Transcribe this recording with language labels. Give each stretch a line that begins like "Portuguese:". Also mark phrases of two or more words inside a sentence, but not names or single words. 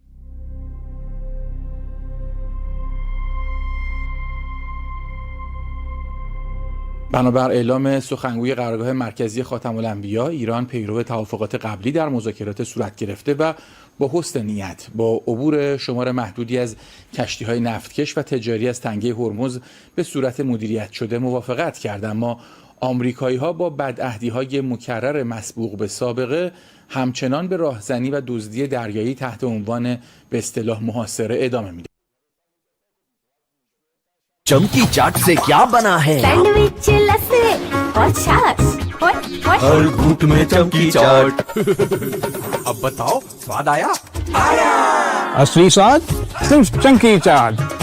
Persian: بنابر اعلام سخنگوی قرارگاه مرکزی خاتم الانبیا، ایران پیرو توافقات قبلی در مذاکرات صورت گرفته و با حسن نیت با عبور شمار محدودی از کشتی‌های نفتکش و تجاری از تنگه هرمز به صورت مدیریت شده موافقت کرد. اما آمریکایی‌ها با بدعهدی‌های مکرر مسبوق به سابقه همچنان به راهزنی و دزدی دریایی تحت عنوان به اصطلاح محاصره ادامه می‌دهند.
Hindi: चमकी चाट से क्या बना है? सैंडविच लस्सी और छाछ। हर घूंट में चमकी चाट। अब बताओ स्वाद आया? आया। असली स्वाद सिर्फ चमकी चाट।